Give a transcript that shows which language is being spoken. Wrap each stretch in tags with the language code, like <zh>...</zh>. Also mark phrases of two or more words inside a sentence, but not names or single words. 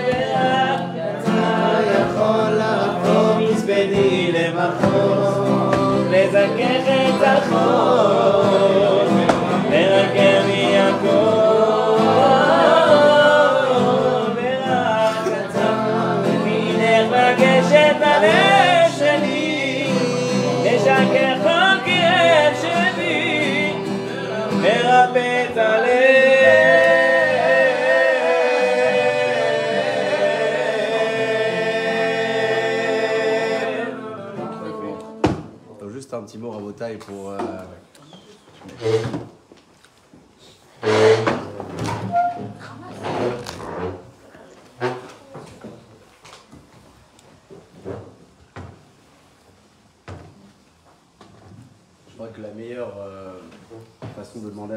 <he>ורק אתה יכול להפוך מספדי למחול, לזכך את החול, לרכב מהכל. ורק אתה מבין איך לגשת ללב שלי, לשכך כל כאב שבי, מרפא את הלב.</he> <fr>Juste un petit mot Rabotai pour je crois que la meilleure façon de demander à</fr>